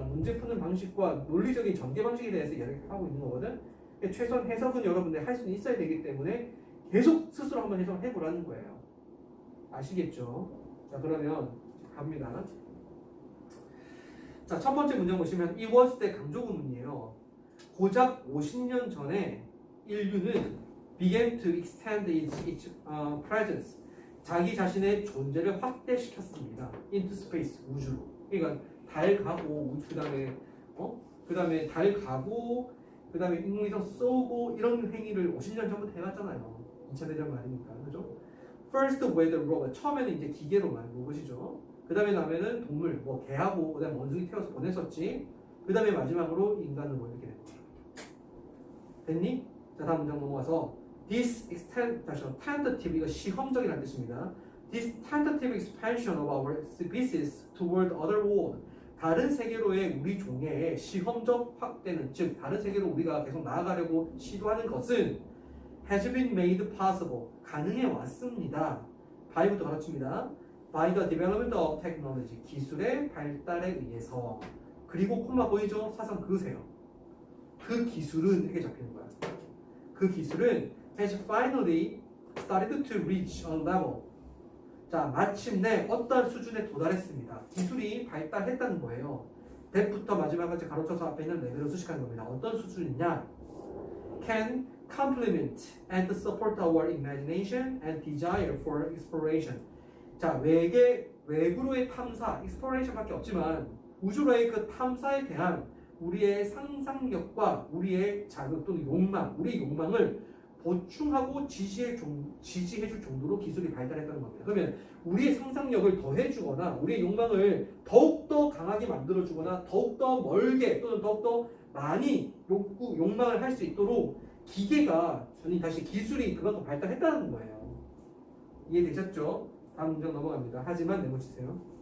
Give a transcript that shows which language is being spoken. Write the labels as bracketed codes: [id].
[ko] 문제 푸는 방식과 논리적인 전개 방식에 대해서 이야기하고 있는 거거든. 최소한 해석은 여러분들 할 수 있어야 되기 때문에 계속 스스로 한번 해석을 해보라는 거예요. 아시겠죠? 자, 그러면 갑니다. 자, 첫 번째 문장 보시면 it was 때 강조 구문이에요. 고작 50년 전에 인류는 [en] began to extend its presence. [ko] 자기 자신의 존재를 확대시켰습니다. [en] into space, [ko] 우주로. 그러니까 달 가고 그 다음에 달 가고 그 다음에 인공위성 쏘고 이런 행위를 50년 전부터 해왔잖아요. 2차 대전 말이니까. 그죠? [en] First with robot. [ko] 처음에는 이제 기계로만 로봇이죠. 그 다음에 나면은 동물, 뭐 개하고 그 다음에 원숭이 태워서 보냈었지. 그 다음에 마지막으로 인간으로 이렇게 됐니? 자, 다음 문장 넘어가서 [en] This tentative, [ko] 이거 시험적이라는 뜻입니다. [en] This tentative expansion of our species toward other world. [ko] 다른 세계로의 우리 종의 시험적 확대는, 즉 다른 세계로 우리가 계속 나아가려고 시도하는 것은 [en] has been made possible. [ko] 가능해 왔습니다. by부터 가르칩니다. [en] By the development of technology. [ko] 기술의 발달에 의해서. 그리고 콤마 보이죠? 사상 그으세요. 그 기술은 이렇게 잡히는 거야. 그 기술은 [en] has finally started to reach a level. [ko] 자, 마침내 어떤 수준에 도달했습니다. 기술이 발달했다는 거예요. that부터 마지막까지 가로쳐서 앞에 있는 레벨을 수식하는 겁니다. 어떤 수준이냐? [en] can complement and support our imagination and desire for exploration. [ko] 자, 외부로의 탐사, exploration밖에 없지만 우주로의 그 탐사에 대한 우리의 상상력과 우리의 자극 또는 욕망, 우리의 욕망을 보충하고 지지해줄 정도로 기술이 발달했다는 겁니다. 그러면 우리의 상상력을 더해주거나 우리의 욕망을 더욱더 강하게 만들어주거나 더욱더 멀게 또는 더욱더 많이 욕망을 할 수 있도록 기계가 다시 기술이 그만큼 발달했다는 거예요. 이해되셨죠? 다음 문장 넘어갑니다. 하지만 메모치세요.